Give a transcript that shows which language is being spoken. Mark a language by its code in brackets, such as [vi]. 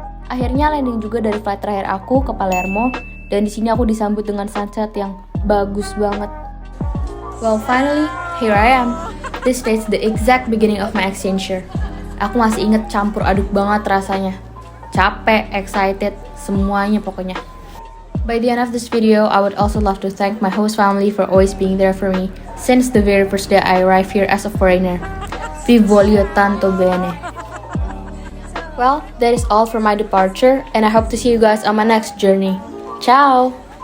[id] Akhirnya landing juga dari flight terakhir aku ke Palermo, dan di sini aku disambut dengan sunset yang bagus banget. [en] Well, finally, here I am. This day is the exact beginning of my exchange year. [id] Aku masih inget campur aduk banget rasanya. Capek, excited, semuanya pokoknya. [en] By the end of this video, I would also love to thank my host family for always being there for me since the very first day I arrived here as a foreigner. [it] Vi voglio tanto bene. [en] Well, that is all for my departure, and I hope to see you guys on my next journey. Ciao!